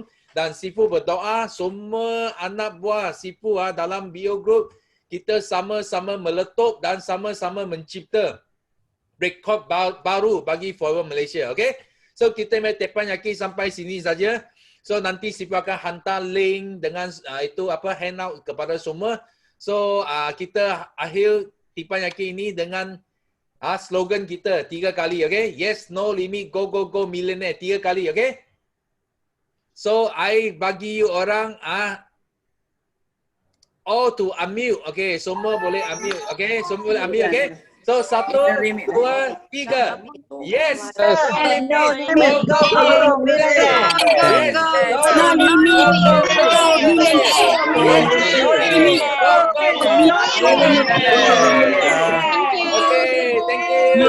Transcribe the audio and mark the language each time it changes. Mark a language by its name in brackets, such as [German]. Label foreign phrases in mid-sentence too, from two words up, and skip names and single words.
[Malay] Dan Sifu berdoa semua anak buah Sifu dalam Bio Group kita sama-sama meletup dan sama-sama mencipta rekod baru bagi Forum Malaysia. Okay? So kita main tepan yaki sampai sini saja. So nanti Sifu akan hantar link dengan handout kepada semua. So kita akhir tepan yaki ini dengan slogan kita 3 kali. Okay? [English] Yes, no limit, go millionaire. 3 kali. Okay? So, I bagi you orang all to unmute. [Malay] Okay, semua boleh unmute. Okay, semua boleh unmute. Okay. So, 1, 2, 3. Yes. [English] No limit. Go. No limit. Okay, thank you.